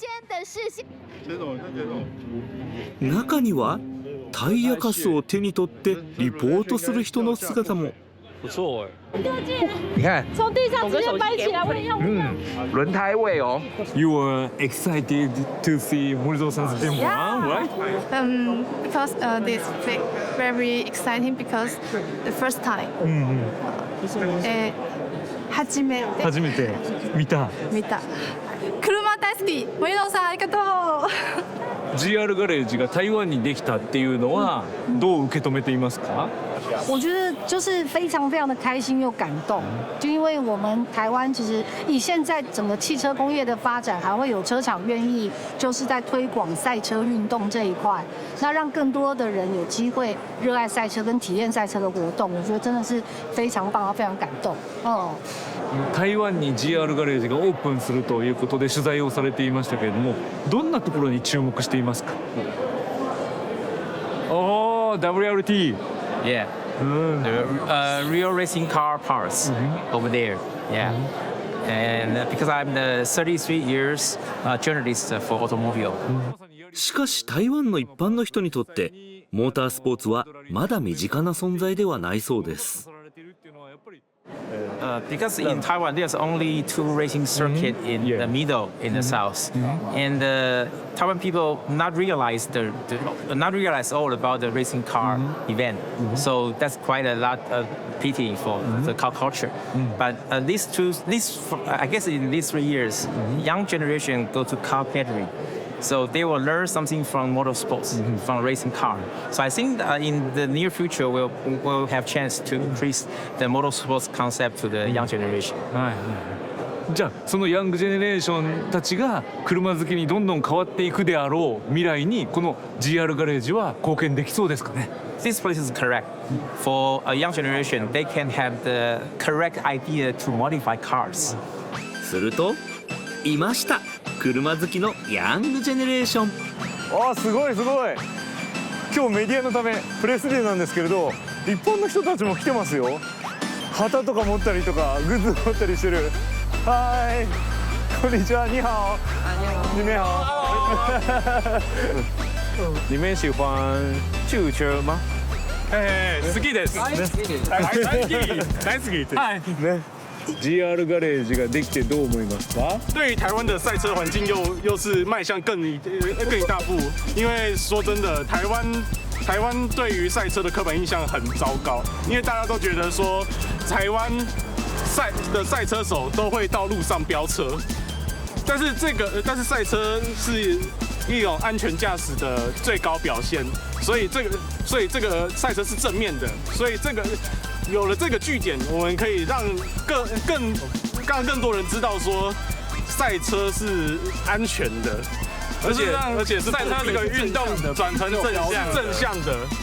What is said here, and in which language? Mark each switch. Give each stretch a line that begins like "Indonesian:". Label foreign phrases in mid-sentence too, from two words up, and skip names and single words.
Japanese: 中にはタイヤカスを手に取ってリポートする人の姿も。
Chinese: 不错你看，从地上直接搬起来，我也用不到。轮胎位哦。
English: You were excited to see Morizo-san's demo, right? Because this very exciting because the first time.
Japanese: 初めて初めて見た。見た。車大好き。森野さんありがとう。 GR ガレージが台湾にできたっていうのはどう受け止めていますか？
Chinese: 我觉得就是非常非常的开心又感动，就因为我们台湾其实以现在整个汽车工业的发展，还会有车厂愿意就是在推广赛车运动这一块，那让更多的人有机会热爱赛车跟体验赛车的活动，我觉得真的是非常棒，非常感动。
Japanese: 台湾に GR ガレージがオープンするということで取材をされていましたけれども、どんなところに注目していますか？おー、WRT。
English: Yeah. The real racing car parts over there. Yeah. And because I'm the 33 years journalist for automobile.
Japanese: しかし台湾の一般の人にとってモータースポーツはまだ身近な存在ではないそうです。
English: Because in Taiwan there's only 2 racing circuits in the middle, in the south, and Taiwan people not realize all about the racing car event. So that's quite a lot of pity for the car culture. But I guess in these 3 years, young generation go to car battery. So they will learn something from motorsports, from racing car. So I think in the near future we'll have chance to increase the motorsports concept to the young generation.
Japanese: じゃあその
English: young generation
Japanese: たちが車好きにどんどん変わっていくであろう未来にこの GR ガレージは貢献できそうですかね。
English: This place is correct. For a young generation, they can have the correct idea to modify cars.
Japanese: するといました、車好きの
English: young generation.
Japanese: あーすごいすごい。今日メディアのためプレスデーなんですけれど、一般の人たちも来てますよ。旗とか持ったりとかグッズ持ったりしてる。はい、こんにちは、
Chinese: 你好。你们好。你们喜欢汽车吗？
Japanese: 好きです。大好き。はい。ね。GR ガレージができてどう思いますか？
Chinese: 对于台湾的赛车环境又是迈向更一大步，因为说真的，台湾对于赛车的刻板印象很糟糕，因为大家都觉得说台湾赛车手都会到路上飙车，但是赛车是一种安全驾驶的最高表现，所以这个赛车是正面的，所以有了这个据点，我们可以让更多人知道说赛车是安全的，而且是赛车这个运动转成正向的。